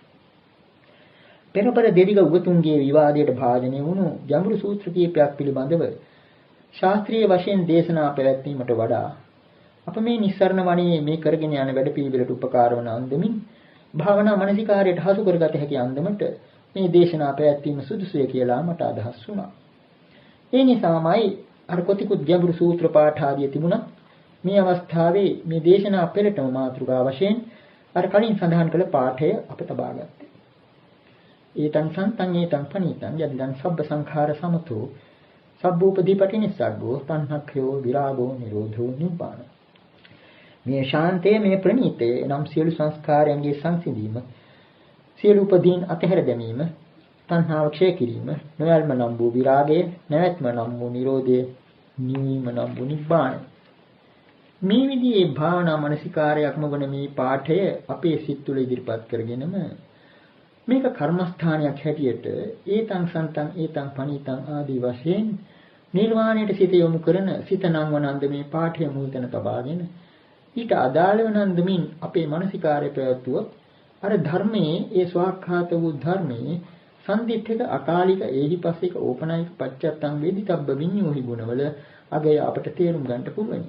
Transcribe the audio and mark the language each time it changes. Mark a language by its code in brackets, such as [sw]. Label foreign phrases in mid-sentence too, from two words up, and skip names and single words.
[si] පෙරපර දෙවිග උගතුන්ගේ විවාදයට භාජනය වුණු ගැඹුරු සූත්‍ර කීපයක් පිළිබඳව ශාස්ත්‍රීය වශයෙන් දේශනා පැවැත්වීමට වඩා අප මේ නිස්සරණ වනයේ මේ කරගෙන යන වැඩපිළිවෙලට උපකාර වන අන්දමින් භාවනා මනසිකාරයට හසු කරගත හැකි අන්දමට මේ දේශනා පැවැත්වීම සුදුසුය කියලා මට අදහස් වුණා. ඒ නිසාමයි අර කොතිකුත් ගැඹුරු සූත්‍ර පාඨ ආදිය තිබුණා. මේ අවස්ථාවේ මේ දේශනා පෙළටම මාතෘකාව වශයෙන් අර කලින් සඳහන් කළ පාඨය අප තබා ගත්තේ. [pi] ඒතං සන්තං ඒතං පණීතං යදිදං සබ්බ සංඛාර සමතෝ සබ්බෝපදීපටි නිස්සග්ගෝ තණ්හක්ඛයෝ විරාගෝ නිරෝධෝ නිබ්බාන. [si] මේ ශාන්තය මේ ප්‍රණීතය නම් සියලු සංස්කාරයන්ගේ සංසිඳීම, සියලු උපදීන් අතහැර දැමීම, තණ්හාව ක්ෂය කිරීම, නොයල්ම නම් වූ විරාගය, නැවැත්ම නම් වූ නිරෝධය, නිවීම නම් වූ නිබ්බාන. මේ විදිහේ භාවනා මනසිකාරයක්ම වන මේ පාඨය අපේ සිත් තුළ ඉදිරිපත් කරගෙනම මේක කර්මස්ථානයක් හැටියට [pi] ඒතං සන්තං ඒතං පණීතං [si] ආදී වශයෙන් නිර්වාණයට සිත යොමු කරන සිත නම් වනන්ද මේ පාඨය මුල්තැන තබාගෙන ඊට අදාළ වනන්දමින් අපේ මනසිකාරය පැවැත්වුවොත් අර ධර්මයේ ඒ ස්වාක්ඛාත වූ ධර්මයේ [pi] සම්දිත්තික අකාලික ඒහිපස්සික ඕපනායික පච්චත්තං වේදිතබ්බ විඤ්ඤෝහි [si] ගුණවල අගය අපට තේරුම් ගන්නට පුළුවන්.